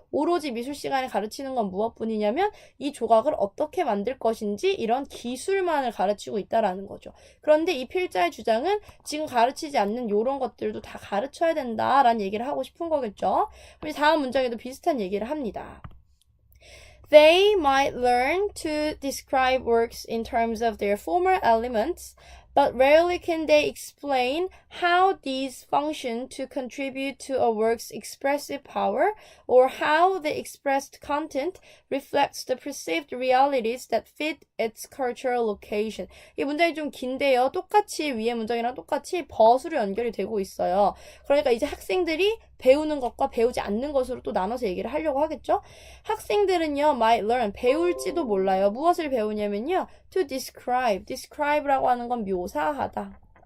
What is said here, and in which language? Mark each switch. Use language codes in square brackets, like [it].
[ko] 오로지 미술 시간에 가르치는 건 무엇뿐이냐면 이 조각을 어떻게 만들 것인지 이런 기술만을 가르치고 있다라는 거죠. 그런데 이 필자의 주장은 지금 가르치지 않는 이런 것들도 다 가르쳐야 된다라는 얘기를 하고 싶은 거겠죠. 그럼 다음 문장에도 비슷한 얘기를 합니다. [en] They might learn to describe works in terms of their former elements, but rarely can they explain how these function to contribute to a work's expressive power or how the expressed content reflects the perceived realities that fit its cultural location. [ko] 이 문장이 좀 긴데요. 똑같이 위에 문장이랑 똑같이 but으로 연결이 되고 있어요. 그러니까 이제 학생들이 배우는 것과 배우지 않는 것으로 또 나눠서 얘기를 하려고 하겠죠? 학생들은요, [en] might learn, [ko] 배울지도 몰라요. 무엇을 배우냐면요, [en] to describe, [ko] describe라고 하는 건 묘사하다.